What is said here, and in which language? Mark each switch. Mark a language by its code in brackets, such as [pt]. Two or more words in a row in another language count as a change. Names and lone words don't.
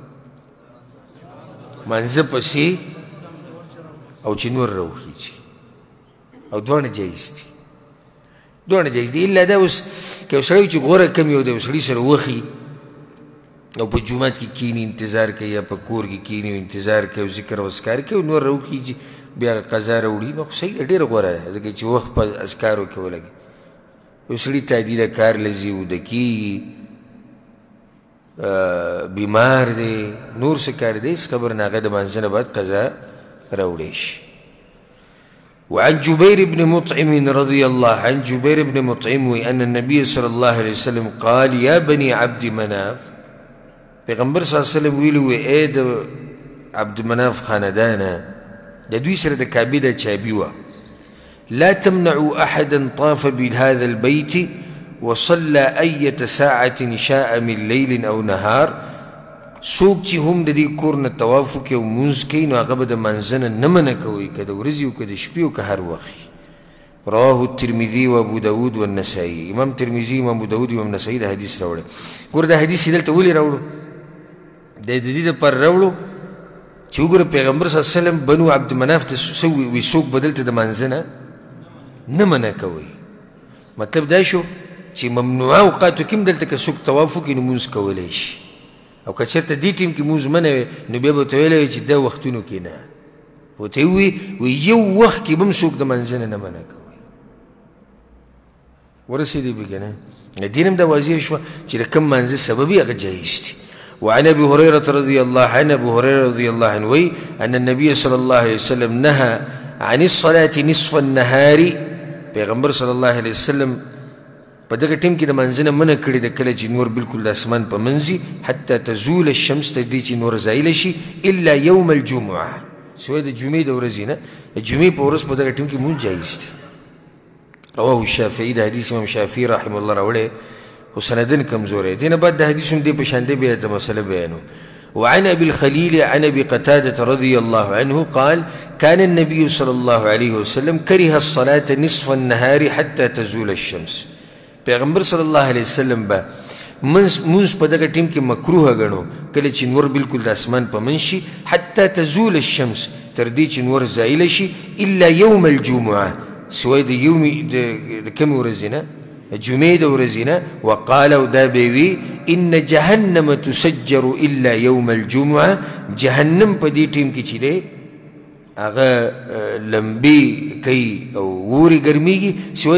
[ps] مانځه پسې او چې نور راوخیږي او دواړه جایز دي دواړه جایز دي الا دا اوس که یو سړی چې غوره کم یو د یو سړي سره وخي او په جومات کې کینی انتظار کوي یا په کور کې کینی او انتظار کوي او ذکر او اذکار کوي او نور راوخیږي بیا قضا راوړي نو صحیح ده ډېره غوره ده ځکه چې وخت په اذکارو کې ولګي یو سړي تعدیله کار لځي اوده کېږي بیمار دی نور څه کار دی هېڅ خبر نه هغه د مانځه نه بعد قضا راوړی شي [ar] وعن جبير بن مطعم رضي الله عن جبير بن مطعم أن النبي صلى الله عليه وسلم قال يا بني عبد مناف [ps] پیغمبر [ar] صلی الله علیه وسلم [ps] ویلو اے د عبد مناف خاندانه د دوی سره د کعبې د چابي وه [ar] لا تمنعوا احدا طاف بهذا البيت وصلى أية ساعة شاء من ليل أو نهار [ps] څوک چې هم د دې کور نه طواف وکړي او مونځ کوي نو هغه به د مانځه نه نه منع کوئ که د ورځې او که د شپې او که هر وخت [ar] رواه الترمذي وابو داود والنسائي [ps] امام ترمذي امام ابو داود امام نسائي د حدیث راوړی ګوره دا حدیث دلته ولې راوړو د دې دپاره راوړو چې وګوره پیغمبر [ar] صلی الله علیه وسلم [ps] بنو عبد مناف ته وی څوک به دلته د مانځه نه نه منع کوئ مطلب دا شو چې ممنوعه اوقاتو کې هم دلته که څوک طواف وکړي نو مونځ کولی شي او که چېرته دې ټیم کې مونځ منع وی نو بیا به ورته ویلی وی چې دا وختونو کې نه ورته یې ووایي یو وخت کې به هم څوک د مانځه نه منع کوي ورسېدې به که نه دې نه هم دا واضح شوه چې د کوم مانځه سبب یې هغه جایز دي [ar] وعن ابي هريره رضي الله عنه ابو هريره رضي الله عنه [ps] وی [ar] ان النبي صلى الله عليه وسلم نهى عن الصلاه نصف النهار [ps] پیغمبر [ar] صلی الله علیه وسلم [ps] په دغه ټیم کې د مانځه نه منع کړې ده کله چې نور بلکل د اسمان په منځ [ar] حتی تزول الشمس [ps] تر دې چې نور زایله شي [ar] الا یوم الجمعه [ps] سوی د جمعې د ورځې نه د جمعې په ورځ په دغه ټیم کې مونځ جایز دی [ar] رواه الشافعي [ps] د حدیث امام شافعي [ar] رحمه الله [ps] راوړی خو سندن کمزوری دی نه بعد د حدیث هم دې په شان دی بیا د مسله بیانو وعن [ar] ابي الخليل عن ابي قتاده رضي الله عنه قال كان النبي صلى الله عليه وسلم كره الصلاه نصف النهار حتى تزول الشمس [ps] پیغمبر صلی الله علیه وسلم به منځ په دغه ټیم کې مکروه ګڼو کله چې نور بالکل د اسمان په منځ شي [ar] حتی تزول الشمس [ps] تر دې چې نور زایله شي [ar] الا یوم الجمعه [ps] سوای د کومې ورځې نه جمعې د ورځې نه وقال او دا به وي [ar] ان جهنم تسجر الا یوم الجمعه [ps] جهنم په دې ټیم کې چې دی هغه لمبي کوي او ووري ګرمیږي سوای